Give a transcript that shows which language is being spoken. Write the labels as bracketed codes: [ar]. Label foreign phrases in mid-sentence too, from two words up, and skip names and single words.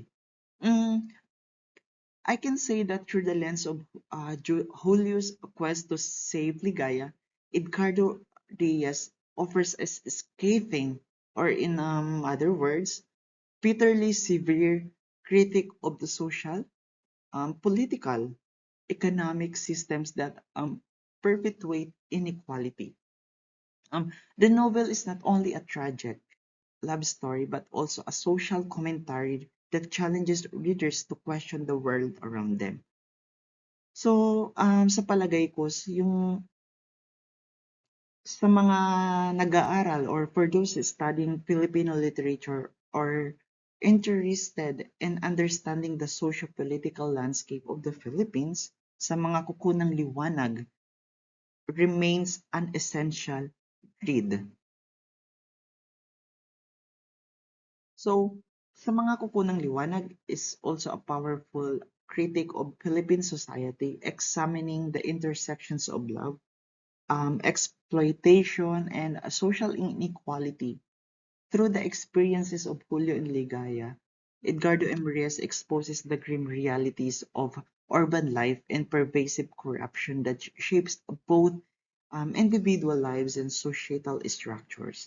[en] Mm, I can say that through the lens of Julio's quest to save Ligaya, Edgardo Diaz offers us scathing, or in other words, bitterly severe critique of the social, political, economic systems that perpetuate inequality. The novel is not only a tragic love story but also a social commentary that challenges readers to question the world around them. So, [tl] sa palagay ko, sa mga nag-aaral [en] or for those studying Filipino literature or interested in understanding the socio-political landscape of the Philippines, sa mga kukunang liwanag remains an essential read. So, sa mga kukunang liwanag is also a powerful critic of Philippine society examining the intersections of love, exploitation, and social inequality. Through the experiences of Julio and Ligaya, Edgardo M. Reyes exposes the grim realities of urban life and pervasive corruption that shapes both individual lives and societal structures.